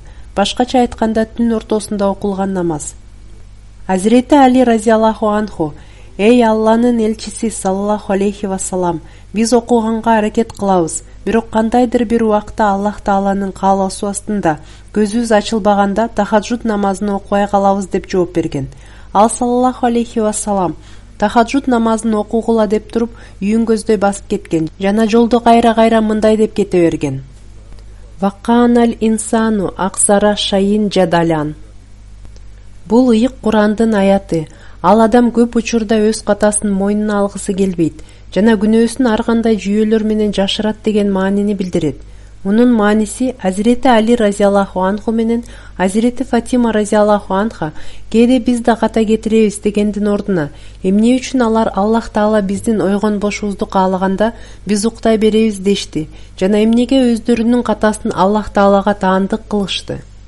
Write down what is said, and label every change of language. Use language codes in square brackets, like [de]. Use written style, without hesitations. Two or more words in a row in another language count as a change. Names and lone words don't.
[ky] Башкача айтканда, түн ортосунда окулган намаз. Азирети Али [ar] رضي الله عنه: [ky] эй Алланын элчиси [ar] صلى الله عليه وسلم, [ky] биз окуганга аракет кылабыз, бирок кандайдыр бир убакта Аллах Тааланын каалоосу астында көзүбүз ачылбаганда тахаджуд намазын окубай калабыз деп жооп берген. Ал [ar] صلى الله عليه وسلم [ky] тахаджуд намазын окугула деп туруп үйүн көздөй басып кеткен жана жолдо кайра мындай деп кете берген. [ar] وكان الإنسان أكثر شيء جدلا. [ky] Бул ыйык Курандын аяты. Ал адам көп учурда өз катасын мойнуна алгысы келбейт жана күнөөсүн ар кандай жүйөлөр менен жашырат деген маанини билдирет. Мунун мааниси Азирети Али [ar] رضي الله عنه [ky] менен Азирети Фатима [ar] رضي الله عنها [ky] кээде биз да ката кетиребиз дегендин ордуна, эмне үчүн алар Аллах Таала биздин ойгонбошубузду каалаганда биз уктай беребиз дешти жана эмнеге өздөрүнүн катасын Аллах Таалага таандык кылышты.